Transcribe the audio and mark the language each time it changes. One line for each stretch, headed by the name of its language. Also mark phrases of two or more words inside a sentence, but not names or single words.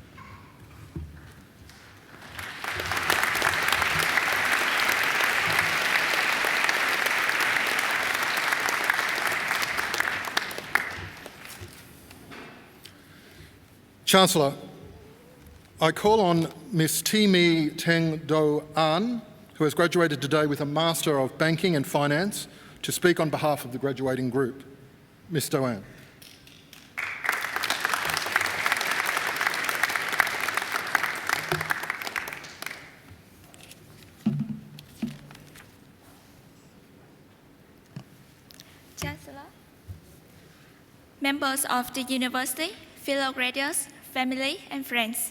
English: Chancellor, I call on Ms. Ti-Mi Teng Do An, who has graduated today with a Master of Banking and Finance, to speak on behalf of the graduating group. Ms. Do An. Chancellor, members of the university, fellow graduates, family and friends.